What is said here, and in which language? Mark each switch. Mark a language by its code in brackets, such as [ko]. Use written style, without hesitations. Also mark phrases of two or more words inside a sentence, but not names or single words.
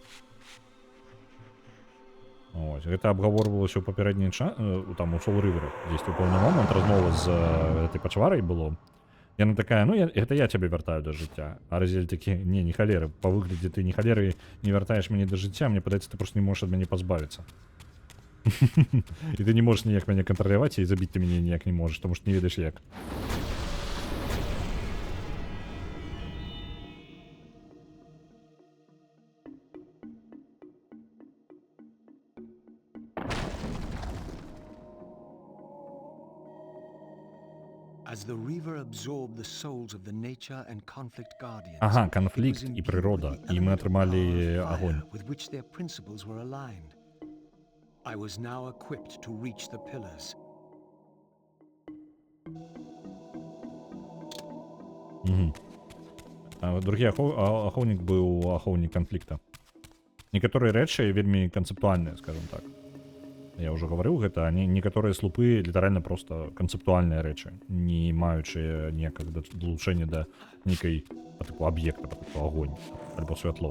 [be] Ось, гэта абгаворвалася ў папярэдні час, там у Soul River, дзесьці ў пэўны момант размова з гэтай пачварай было. Яна такая, ну, гэта я цябе вяртаю да жыцця. А Разіэль такі, не халеры, па выглядзе ты не халеры не вяртаеш мяне да жыцця, мне падаецца, ты проста не можаш ад мяне пазбавіцца. І ты не можаш ніяк мяне кантраляваць, і забіць ты мяне ніяк не можаш, таму што не ведаеш як. [en] As the Reaver absorbed the souls of the nature and conflict guardians, [be] Ага, [en] it was [be] канфлікт і [en] imbued [be] прырода. [en] with the [be] І мы [en] element of [be] атрымалі [en] power of fire [be] агонь. [en] with which their principles were aligned. I was now equipped to reach the pillars. [be] Другі ахоўнік быў ахоўнік канфлікта. Некаторыя рэчы вельмі канцэптуальныя, скажем так. Я ўжо гаварыў гэта, некаторыя слупы літаральна проста канцэптуальныя рэчы, не маючыя ніякага далучэння да нейкай па тыпу аб'екта, па тыпу агонь, альбо святло.